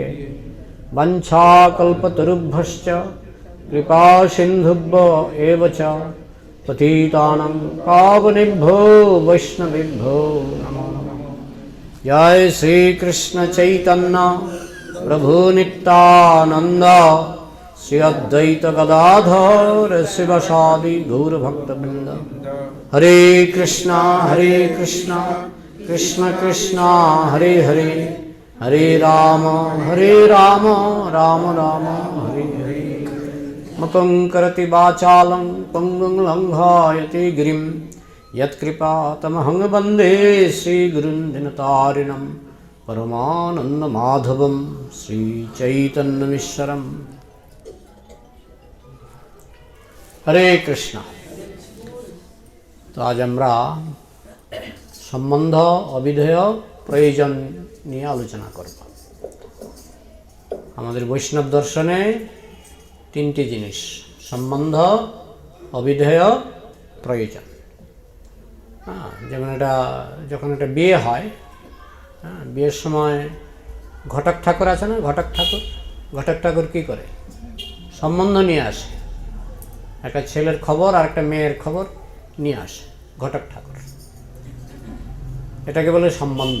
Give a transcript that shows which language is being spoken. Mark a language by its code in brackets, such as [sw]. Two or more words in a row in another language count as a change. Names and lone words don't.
[sa] वंशाकल्पतरुभ्यश्च कृपा सिन्धुभ्य एव च पतितानां पावनेभ्यो वैष्णवेभ्यो नमो नमः। जय श्री कृष्ण चैतन्य प्रभु नित्यानंद श्री अद्वैत गदाधर शिवसादि गौर भक्तवृंद। हरे कृष्णा कृष्ण कृष्ण हरे हरे हरे राम राम राम हरे हरे। मतं करति वाचालं पंगुं लंघयति गिरिं यत्कृपातमहं वन्दे श्रीगुरुं दिनतारिणं परमानन्दमाधवं श्रीचैतन्यमीश्वरम्। हरे कृष्ण। [hi] तो आज [bn] আমরা সম্বন্ধ অবিধেয় প্রয়োজন নিয়ে আলোচনা করব। আমাদের বৈষ্ণব দর্শনে তিনটি জিনিস সম্বন্ধ অবিধেয় প্রয়োজন। যেমন এটা যখন একটা বিয়ে হয়, বিয়ের সময় ঘটক ঠাকুর আছে না, ঘটক ঠাকুর কী করে সম্বন্ধ নিয়ে আসে, একটা ছেলের খবর আর একটা মেয়ের খবর নিয়ে আসে ঘটক ঠাকুর, এটাকে বলে সম্বন্ধ।